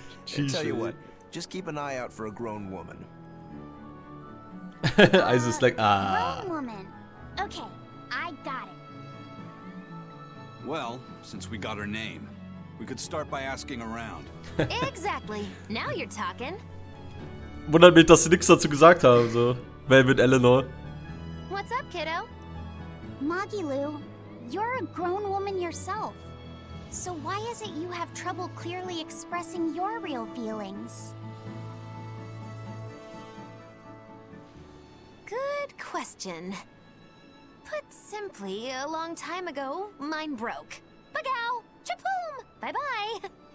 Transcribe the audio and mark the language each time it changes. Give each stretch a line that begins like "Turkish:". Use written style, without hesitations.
English: Tell you what, just keep an eye out for a grown woman.
German: Also ist
English: like, Grown woman. Okay, I got it. Well, since we got her name, we could start by asking around. Exactly. Now you're talking.
German: Wundert mich, dass sie nichts dazu gesagt haben, so.
English: Velvet Eleanor. What's up, kiddo? Magilu, you're a grown woman yourself. So why is it you have trouble clearly expressing your real feelings? Good question. Put simply, a long time ago, mine broke. Bagow! Chapoom! Bye-bye!